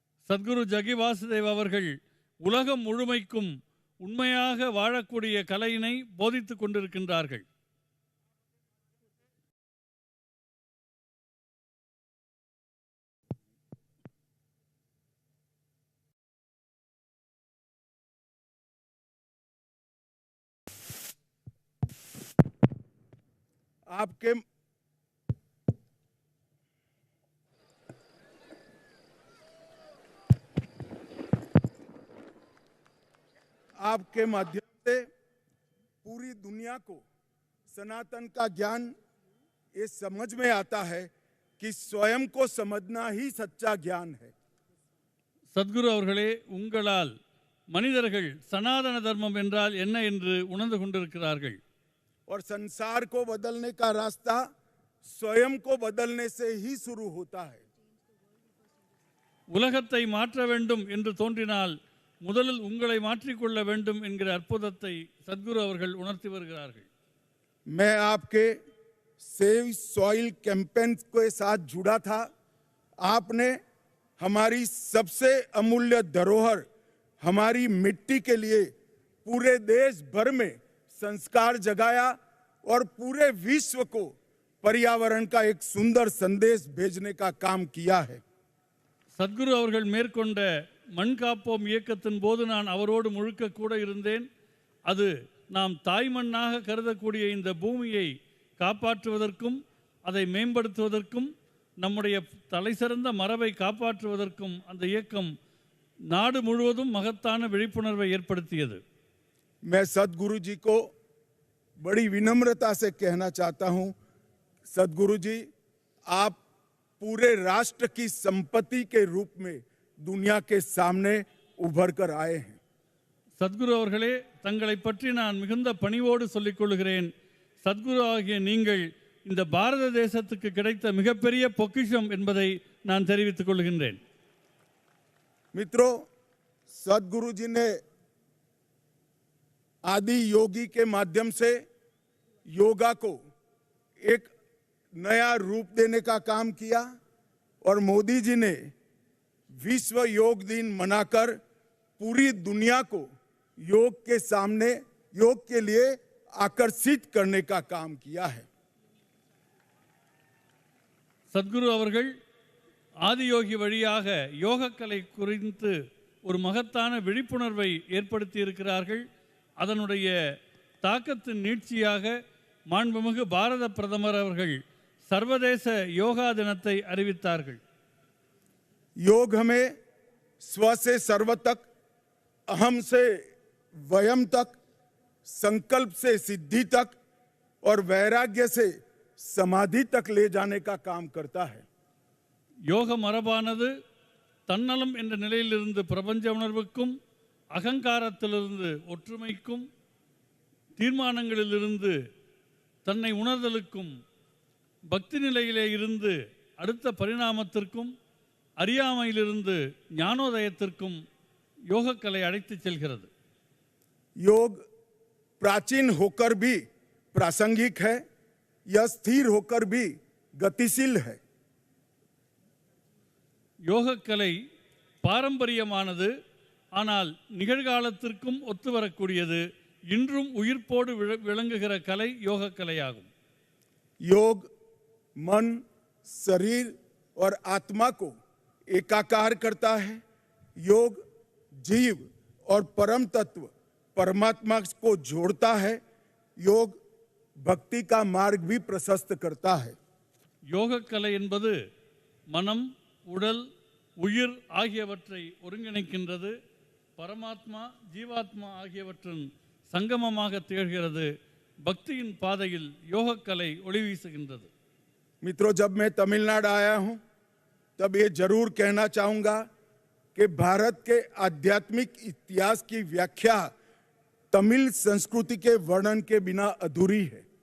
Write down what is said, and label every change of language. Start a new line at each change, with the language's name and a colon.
Tamil: சத்குரு ஜகி வாசுதேவ் அவர்கள் உலகம் முழுமைக்கும் உண்மையாக வாழக்கூடிய கலையினை போதித்துக் கொண்டிருக்கின்றார்கள்.
Hindi: आपके माध्यम से पूरी दुनिया को सनातन का ज्ञान ये समझ में आता है कि स्वयं को समझना ही सच्चा ज्ञान है.
Tamil: சத்குரு அவர்களே, உங்களால் மனிதர்கள் சனாதன தர்மம் என்றால் என்ன என்று உணர்ந்து கொண்டிருக்கிறார்கள்.
Hindi: और संसार को बदलने का रास्ता स्वयं को बदलने से ही शुरू होता है.
Tamil: உலகத்தை மாற்ற வேண்டும் என்று தோன்றினால் முதலில் உங்களை மாற்றிக்கொள்ள வேண்டும் என்கிற அற்புதத்தை சத்குரு அவர்கள் உணர்த்தி வருகிறார்கள்.
Hindi: मैं आपके सेव सॉइल कैंपेन के साथ जुड़ा था. आपने हमारी सबसे अमूल्य धरोहर हमारी मिट्टी के लिए पूरे देश भर में संस्कार जगाया और पूरे विश्व को पर्यावरण का एक सुंदर संदेश भेजने का काम किया है.
Tamil: சத்குரு அவர்கள் மேற்கொண்ட மண் காப்போம் இயக்கத்தின் போது நான் அவரோடு முழுக்க கூட இருந்தேன். அது நாம் தாய் மண்ணாக கருதக்கூடிய இந்த பூமியை காப்பாற்றுவதற்கும் அதை மேம்படுத்துவதற்கும் நம்முடைய தலைசிறந்த மரபை காப்பாற்றுவதற்கும் அந்த இயக்கம் நாடு முழுவதும் மகத்தான விழிப்புணர்வை ஏற்படுத்தியது.
Hindi: मैं सदगुरु जी को बड़ी विनम्रता से कहना चाहता हूं, सदगुरु जी आप पूरे राष्ट्र की संपत्ति के रूप में दुनिया के सामने उभर कर आए हैं.
Tamil: சத்குரு அவர்களே, தங்களை பற்றி நான் மிகுந்த பணிவோடு சொல்லிக் கொள்கிறேன். சத்குரு ஆகிய நீங்கள் இந்த பாரத தேசத்துக்கு கிடைத்த மிகப்பெரிய பொக்கிஷம் என்பதை நான் தெரிவித்துக் கொள்கின்றேன்.
Hindi: मित्रों, सदगुरु जी ने आदि योगी के माध्यम से योगा को एक नया रूप देने का काम किया और मोदी जी ने विश्व योग दिन मनाकर पूरी दुनिया को योग के सामने योग के लिए आकर्षित करने का काम किया है.
Tamil: சத்குரு அவர்கள் ஆதியோகி வழியாக யோகக்கலை குறித்து ஒரு மகத்தான விழிப்புணர்வை ஏற்படுத்தி இருக்கிறார்கள். அதனுடைய தாக்கத்தின் நீட்சியாக மாண்புமிகு பாரத பிரதமர் அவர்கள் சர்வதேச யோகா தினத்தை அறிவித்தார்கள்.
Hindi: योग हमें स्व से सर्व तक, अहम से वयम तक, संकल्प से सिद्धि तक और वैराग्य से समाधि तक ले जाने का काम करता है.
Tamil: யோக மரபானது தன்னலம் என்ற நிலையிலிருந்து பிரபஞ்ச உணர்வுக்கும், அகங்காரத்திலிருந்து ஒற்றுமைக்கும், தீர்மானங்களிலிருந்து தன்னை உணர்தலுக்கும், பக்தி நிலையிலே இருந்து அடுத்த பரிணாமத்திற்கும், அறியாமையிலிருந்து ஞானோதயத்திற்கும் யோகக்கலை அழைத்து செல்கிறது.
Hindi: योग प्राचीन होकर भी प्रासंगिक है, यह स्थिर होकर भी गतिशील है.
Tamil: யோகக்கலை பாரம்பரியமானது, ஆனால் நிகழ்காலத்திற்கும் ஒத்து வரக்கூடியது. இன்றும் உயிர்ப்போடு விளங்குகிற கலை யோகக்கலையாகும்.
Hindi: योग मन, शरीर और आत्मा को एकाकार करता है. योग जीव और परम तत्व परमात्मा को जोड़ता है. योग भक्ति का मार्ग भी प्रशस्त करता है.
Tamil: யோகக்கலை என்பது மனம், உடல், உயிர் ஆகியவற்றை ஒருங்கிணைக்கின்றது. பரமாத்மா, ஜீவாத்மா ஆகியவற்றின் சங்கமமாக திகழ்கிறது. பக்தியின் பாதையில் யோகக்கலை ஒளி வீசுகின்றது.
Hindi: मित्रों, जब मैं तमिलनाडु आया हूं तब ये जरूर कहना चाहूंगा कि भारत के आध्यात्मिक इतिहास की व्याख्या तमिल संस्कृति के वर्णन के बिना अधूरी है.